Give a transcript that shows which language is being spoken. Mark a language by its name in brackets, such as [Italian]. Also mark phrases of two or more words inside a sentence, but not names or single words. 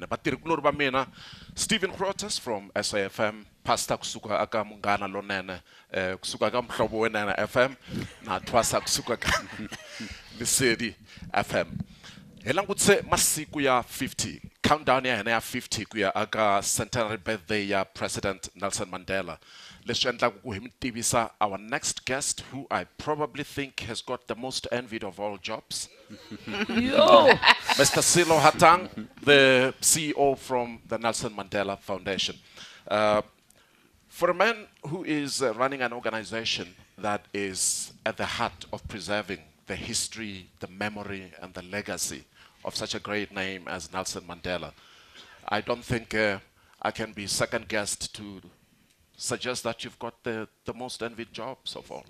[Tsonga] Vatirhikulori va mina Stephen Crotus from SAFM, Pastor kusuka aka Munghana Lonene, kusuka aka Mhlobo Wenene FM na Thwasa kusuka ka Lesedi FM. Hi langutise masiku ya 50, countdown ya hina ya 50 ku ya aka [English] centenary birthday [Tsonga] ya President Nelson Mandela. Leswi endlaka ku hi mi tivisa [English] our next guest, who I probably think has got the most envied of all jobs. Yo. Mr. Silo Hatang, the CEO from the Nelson Mandela Foundation. For a man who is running an organization that is at the heart of preserving the history, the memory, and the legacy of such a great name as Nelson Mandela, I don't think I can be second guessed to suggest that you've got the most envied jobs of all.